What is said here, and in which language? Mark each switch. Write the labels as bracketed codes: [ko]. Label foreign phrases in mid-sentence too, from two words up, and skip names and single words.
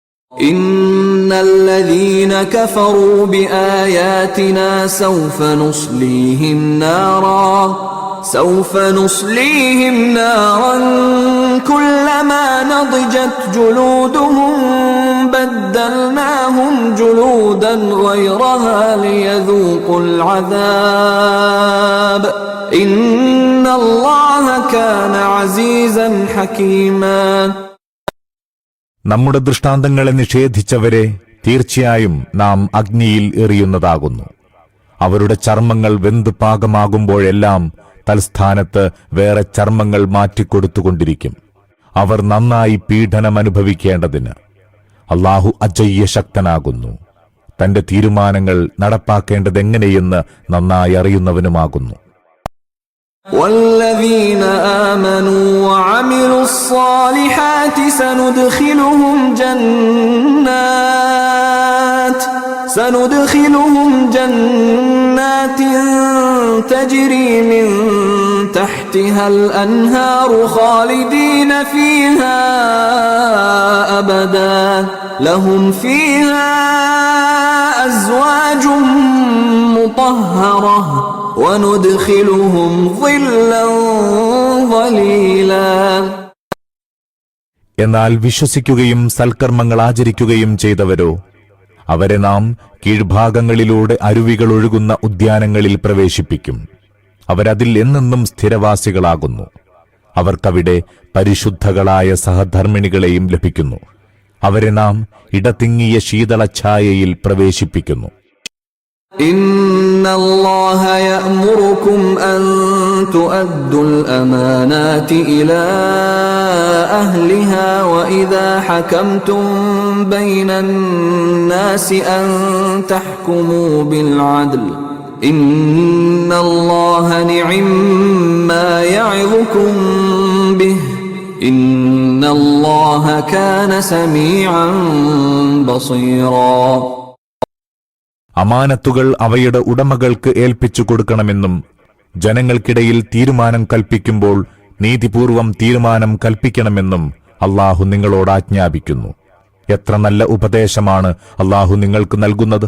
[ar] إن الذين كفروا بآياتنا سوف نصليهم نارا كلما نضجت جلودهم بدلناهم جلودا غيرها ليذوقوا العذاب إن الله كان عزيزا حكيما. [ml] നമ്മുടെ ദൃഷ്ടാന്തങ്ങളെ നിഷേധിച്ചവരെ തീർച്ചയായും നാം അഗ്നിയിൽ എറിയുന്നതാകുന്നു. അവരുടെ ചർമ്മങ്ങൾ വെന്ത് പാകമാകുമ്പോഴെല്ലാം തൽസ്ഥാനത്ത് വേറെ ചർമ്മങ്ങൾ മാറ്റിക്കൊടുത്തുകൊണ്ടിരിക്കും. അവർ നന്നായി പീഡനമനുഭവിക്കേണ്ടതിന്. അല്ലാഹു അജയ്യശക്തനാകുന്നു. തന്റെ തീരുമാനങ്ങൾ നടപ്പാക്കേണ്ടതെങ്ങനെയെന്ന് നന്നായി അറിയുന്നവനുമാകുന്നു. [ar] والذين آمنوا وعملوا الصالحات سندخلهم جنات تجري من تحتها الأنهار خالدين فيها أبدا لهم فيها أزواج مطهرة وندخلهم ظلا ظليلا. [ml] എന്നാൽ വിശ്വസിക്കുകയും സൽക്കർമ്മങ്ങൾ ആചരിക്കുകയും ചെയ്തവരോ അവരെ നാം കീഴ്ഭാഗങ്ങളിലൂടെ അരുവികൾ ഒഴുകുന്ന ഉദ്യാനങ്ങളിൽ പ്രവേശിപ്പിക്കും. അവരതിൽ എന്നെന്നും സ്ഥിരവാസികളാകുന്നു. അവർക്കവിടെ പരിശുദ്ധകളായ സഹധർമ്മിണികളെയും ലഭിക്കുന്നു. അവരെ നാം ഇടതിങ്ങിയ ശീതളഛായയിൽ പ്രവേശിപ്പിക്കുന്നു. [ar] إن الله يأمركم أن تؤدوا الأمانات إلى أهلها وإذا حكمتم بين الناس أن تحكموا بالعدل إن الله نعما يعظكم به إن الله كان سميعا بصيرا. [ml] അമാനത്തുകൾ അവയുടെ ഉടമകൾക്ക് ഏൽപ്പിച്ചു കൊടുക്കണമെന്നും ജനങ്ങൾക്കിടയിൽ തീരുമാനം കൽപ്പിക്കുമ്പോൾ നീതിപൂർവം തീരുമാനം കൽപ്പിക്കണമെന്നും അല്ലാഹു നിങ്ങളോട് ആജ്ഞാപിക്കുന്നു. എത്ര നല്ല ഉപദേശമാണ് അല്ലാഹു നിങ്ങൾക്ക് നൽകുന്നത്.